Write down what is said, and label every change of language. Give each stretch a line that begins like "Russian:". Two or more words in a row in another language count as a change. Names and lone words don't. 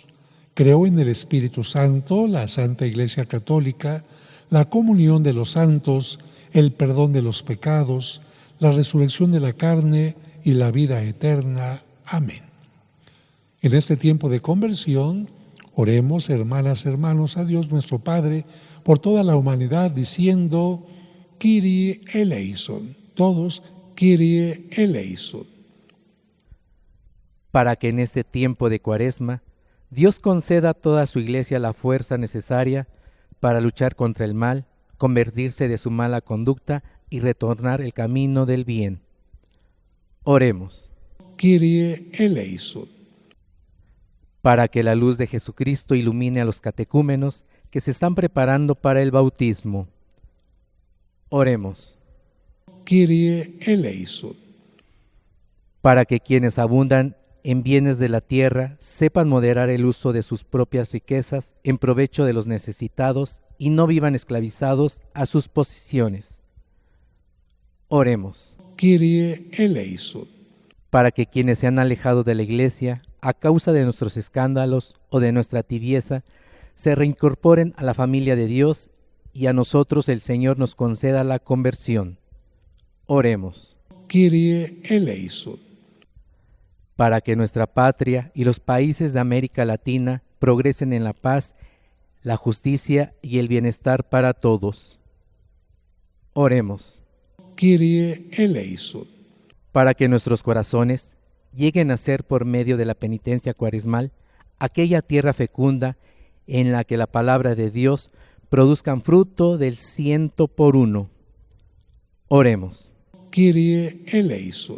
Spanish: Creo en el Espíritu Santo, la Santa Iglesia Católica, la comunión de los santos, el perdón de los pecados, la resurrección de la carne y la vida eterna. Amén. En este tiempo de conversión, oremos, hermanas, hermanos, a Dios nuestro Padre, por toda la humanidad, diciendo,
Greek: Κύριε ελέησον. Todos, Κύριε ελέησον.
Spanish: Para que en este tiempo de Cuaresma, Dios conceda a toda su Iglesia la fuerza necesaria para luchar contra el mal, convertirse de su mala conducta y retornar el camino del bien. Oremos.
Greek: Κύριε ελέησον.
Spanish: Para que la luz de Jesucristo ilumine a los catecúmenos que se están preparando para el bautismo. Oremos.
Greek: Κύριε ελέησον.
Spanish: Para que quienes abundan en bienes de la tierra sepan moderar el uso de sus propias riquezas en provecho de los necesitados y no vivan esclavizados a sus posiciones. Oremos.
Greek: Κύριε ελέησον.
Spanish: Para que quienes se han alejado de la Iglesia a causa de nuestros escándalos o de nuestra tibieza se reincorporen a la familia de Dios y a nosotros el Señor nos conceda la conversión. Oremos.
Greek: Κύριε ελέησον.
Spanish: Para que nuestra patria y los países de América Latina progresen en la paz, la justicia y el bienestar para todos. Oremos.
Greek: Κύριε ελέησον.
Spanish: Para que nuestros corazones lleguen a ser por medio de la penitencia cuaresmal aquella tierra fecunda en la que la palabra de Dios produzcan fruto del 100%. Oremos.
Greek: Κύριε ελέησον.